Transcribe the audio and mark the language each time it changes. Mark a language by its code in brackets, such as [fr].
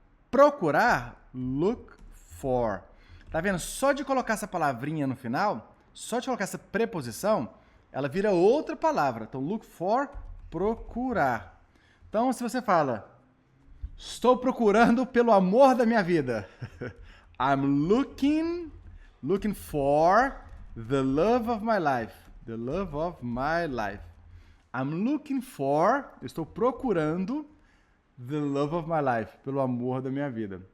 [pt] Procurar, look for. Tá vendo? Só de colocar essa palavrinha no final, só de colocar essa preposição, ela vira outra palavra. Então, look for, procurar. Então, se você fala... Estou procurando pelo amor da minha vida. [en] I'm looking for the love of my life. The love of my life. I'm looking for, [pt] eu estou procurando [en] the love of my life, [pt] pelo amor da minha vida.